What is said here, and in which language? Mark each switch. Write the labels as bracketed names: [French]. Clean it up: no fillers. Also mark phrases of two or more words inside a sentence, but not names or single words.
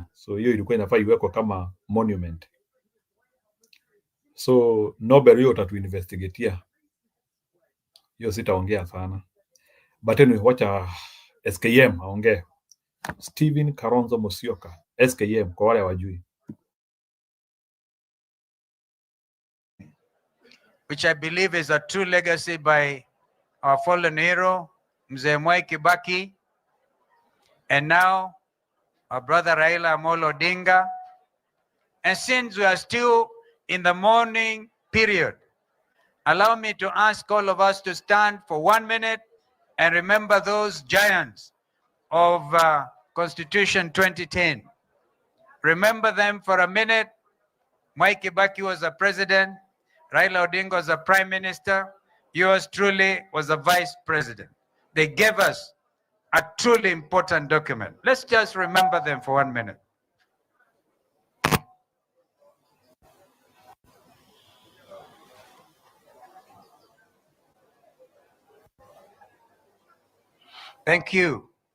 [Swahili] So hiyo ilikuwa inafaa iwekwe kama monument. So Nobel hiyo utatuinvestigatea. Hiyo sitaongea sana. [English] But anyway, [Swahili] wacha SKM aongee. Stephen Kalonzo Musyoka, SKM kwa wale hawajui. [English] Which I believe is a true legacy by our fallen hero, Mzee Mwai Kibaki, and now our brother Raila Amolo Odinga. And since we are still in the mourning period, allow me to ask all of us to stand for 1 minute and remember those giants of Constitution 2010. Remember them for a minute. Mwai Kibaki was a president. Raila Odinga was a prime minister. Yours truly was a vice president. They gave us a truly important document. Let's just remember them for 1 minute. Thank you.